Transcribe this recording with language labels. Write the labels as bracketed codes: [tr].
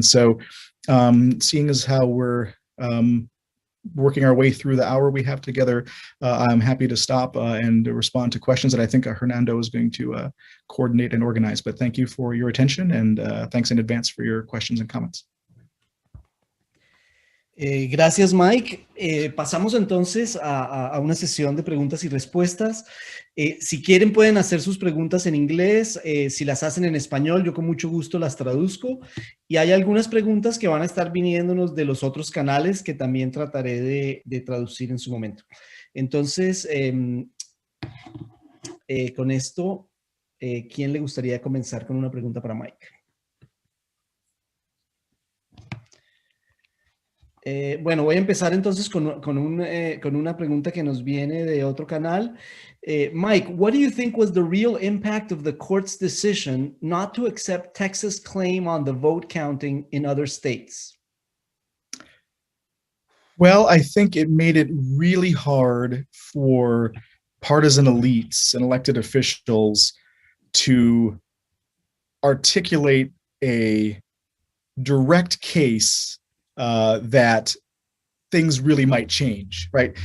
[en] And so seeing as how we're working our way through the hour we have together, I'm happy to stop and respond to questions that I think Hernando is going to coordinate and organize. But thank you for your attention, and thanks in advance for your questions and comments. [es] Gracias, Mike. Pasamos entonces a una sesión de preguntas y respuestas. Si quieren pueden hacer sus preguntas en inglés. Si las hacen en español, yo con mucho gusto las traduzco. Y hay algunas preguntas que van a estar viniéndonos de los otros canales que también trataré de traducir en su momento. Entonces, con esto, ¿quién le gustaría comenzar con una pregunta para Mike? Bueno, voy a empezar entonces con una pregunta que nos viene de otro canal. [en] Mike, what do you think was the real impact of the court's decision not to accept Texas' claim on the vote counting in other states? Well, I think it made it really hard for partisan elites and elected officials to articulate a direct case that things really might change, right?